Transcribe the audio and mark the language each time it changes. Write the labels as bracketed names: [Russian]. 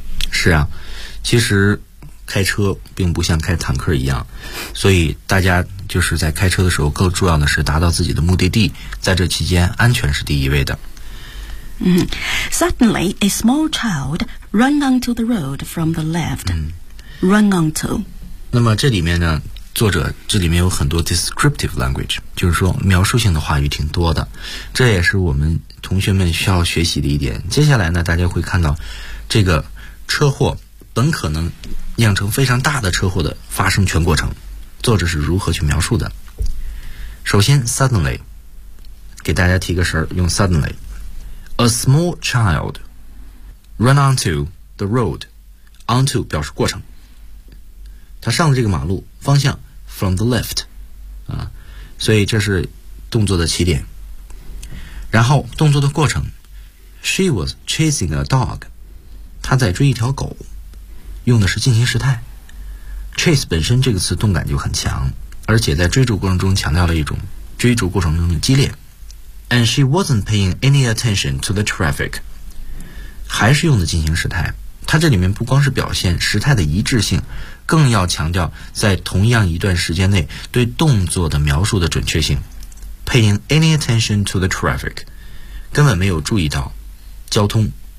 [Chinese] 是啊，其实开车并不像开坦克一样，所以大家就是在开车的时候更重要的是达到自己的目的地，在这期间安全是第一位的。 [English] Suddenly a small child ran onto the road from the left、嗯 Run onto. [Chinese] 那么这里面呢作者这里面有很多 descriptive language， 就是说描述性的话语挺多的，这也是我们同学们需要学习的一点。接下来呢大家会看到这个车祸本可能酿成非常大的车祸的发生全过程，作者是如何去描述的。首先 suddenly， 给大家提个神，用 suddenly， [English] A small child run onto the road， [Chinese] onto 表示过程，他上了这个马路方向 [English] from the left， [Chinese] 啊，所以这是动作的起点。然后动作的过程 ， [English] she was chasing a dog， [Chinese] 他在追一条狗，用的是进行时态。 chase 本身这个词动感就很强，而且在追逐过程中强调了一种追逐过程中的激烈。 [English] And she wasn't paying any attention to the traffic. [Chinese] 还是用的进行时态，它这里面不光是表现时态的一致性，更要强调在同样一段时间内对动作的描述的准确性。 [English] Paying any attention to the traffic， [Chinese] 根本没有注意到交通。